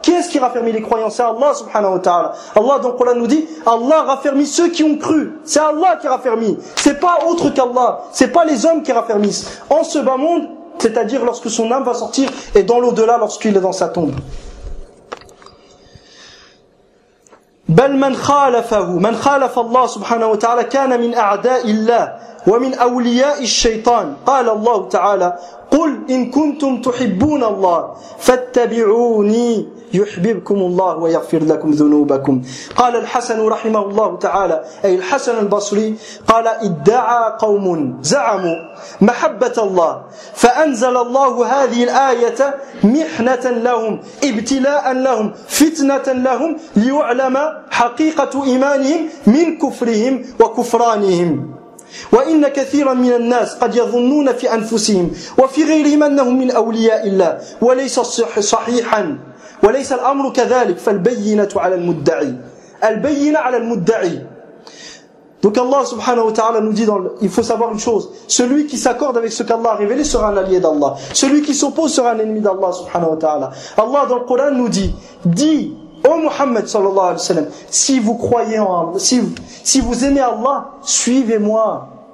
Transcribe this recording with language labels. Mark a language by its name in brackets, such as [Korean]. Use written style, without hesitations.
[French] Qui est-ce qui raffermit les croyants? C'est Allah subhanahu wa ta'ala. Allah dans le Coran nous dit, Allah raffermit ceux qui ont cru. C'est Allah qui raffermit. C'est pas autre qu'Allah. C'est pas les hommes qui raffermissent. En ce bas monde, c'est-à-dire lorsque son âme va sortir, et dans l'au-delà lorsqu'il est dans sa tombe. [Arabic] بل من خالفه من خالف الله سبحانه وتعالى كان من أعداء الله ومن أولياء الشيطان. قال الله تعالى قل إن كنتم تحبون الله فاتبعوني يحببكم الله ويغفر لكم ذنوبكم. قال الحسن رحمه الله تعالى أي الحسن البصري قال ادعى قوم زعموا محبة الله فأنزل الله هذه الآية محنة لهم ابتلاء لهم فتنة لهم ليعلم حقيقة إيمانهم من كفرهم وكفرانهم. وإن كثيرا من الناس قد يظنون في أنفسهم وفي غيرهم أنهم من أولياء الله وليس صحيحا وليس الأمر كذلك. فالبينة على المدعي البينة على المدعي. [French] Donc Allah subhanahu wa ta'ala nous dit, il faut savoir une chose, celui qui s'accorde avec ce qu'Allah a révélé sera un allié d'Allah, celui qui s'oppose sera un ennemi d'Allah subhanahu wa ta'ala. Allah dans le Coran nous dit, dis ô Muhammad sallallahu alayhi wa sallam, si vous croyez en Allah, si vous aimez Allah, suivez-moi.